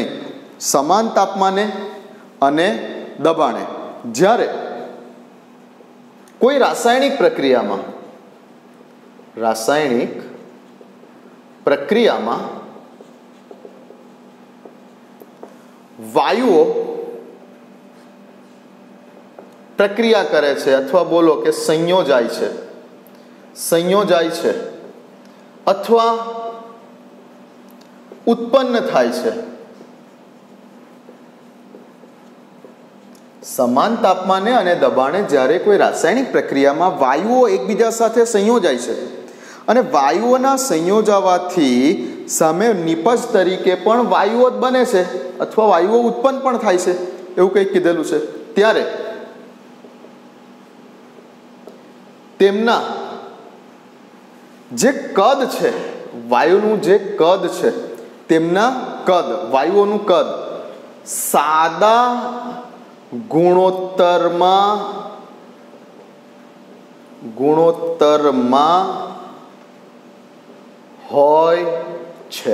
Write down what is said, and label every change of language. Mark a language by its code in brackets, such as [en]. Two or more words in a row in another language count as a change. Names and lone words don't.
[gu] સમાન તાપમાને અને દબાણે જ્યારે કોઈ રાસાયણિક પ્રક્રિયામાં વાયુઓ પ્રક્રિયા કરે છે, અથવા બોલો કે સંયોજાય છે અથવા ઉત્પન્ન થાય છે। સમાન તાપમાને અને દબાણે જ્યારે કોઈ રાસાયણિક પ્રક્રિયામાં વાયુઓ એકબીજા સાથે સંયોજાય છે અને વાયુઓના સંયોજાવાથી સામે નીપજ તરીકે પણ વાયુઓ જ બને છે અથવા વાયુઓ ઉત્પન્ન પણ થાય છે, એવું કંઈક કીધેલું છે। ત્યારે તેમના જે કદ છે, વાયુનું જે કદ છે, તેમના કદ, વાયુઓનું કદ સાદા ગુણોત્તરમાં હોય છે।